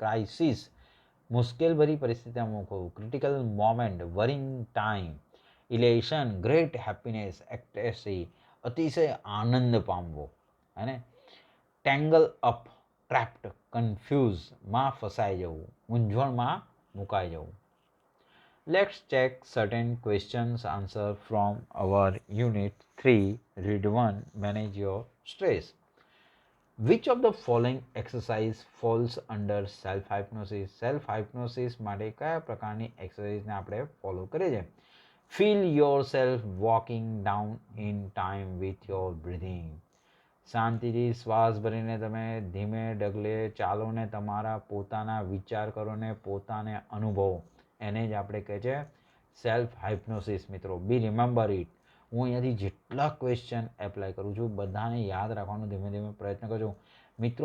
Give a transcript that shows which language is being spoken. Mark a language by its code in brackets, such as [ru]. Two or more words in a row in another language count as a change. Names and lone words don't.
[gu] ક્રાઇસિસ, મુશ્કેલભરી પરિસ્થિતિમાં મૂકવું. [en] critical moment, worrying time. elation, great happiness, ecstasy, [gu] અતિશય આનંદ પામવો. હે ને. [en] tangle up, trapped, [gu] કન્ફ્યુઝમાં ફસાઈ જવું, મૂંઝવણમાં મુકાઈ જવું. [en] Let's check certain questions answer from our unit 3, read 1, manage your stress. Which of the following exercise falls under self hypnosis? Self hypnosis [gu] માટે કયા પ્રકારની એક્સરસાઇઝને આપણે ફોલો કરીએ છીએ? [en] Feel yourself walking down in time with your breathing. [gu] શાંતિથી શ્વાસ ભરીને તમે ધીમે ડગલે ચાલો ને તમારા પોતાના વિચાર કરો ને પોતાને અનુભવો, એને જ આપણે કહે છે [en] self hypnosis [gu] મિત્રો. [en] be remember it. [gu] હું અહીંયાથી જેટલા [en] question apply [gu] કરું છું બધાને યાદ રાખવાનો ધીમે ધીમે પ્રયત્ન કરજો મિત્રો.